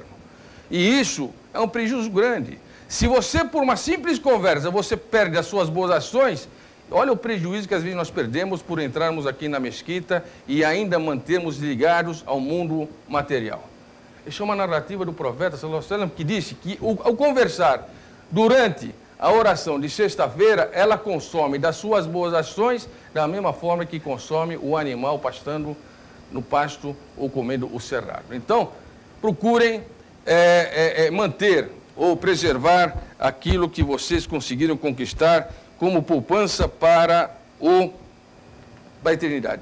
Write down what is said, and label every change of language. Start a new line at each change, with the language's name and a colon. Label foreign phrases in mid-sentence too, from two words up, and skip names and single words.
Portuguese: E isso é um prejuízo grande. Se você, por uma simples conversa, você perde as suas boas ações, olha o prejuízo que às vezes nós perdemos por entrarmos aqui na mesquita e ainda mantermos ligados ao mundo material. Isso é uma narrativa do profeta,
Arabic: صلى الله عليه وسلم,
Portuguese: que disse que ao conversar durante a oração de sexta-feira, ela consome das suas boas ações da mesma forma que consome o animal pastando no pasto ou comendo o cerrado. Então, procurem manter ou preservar aquilo que vocês conseguiram conquistar como poupança para a eternidade.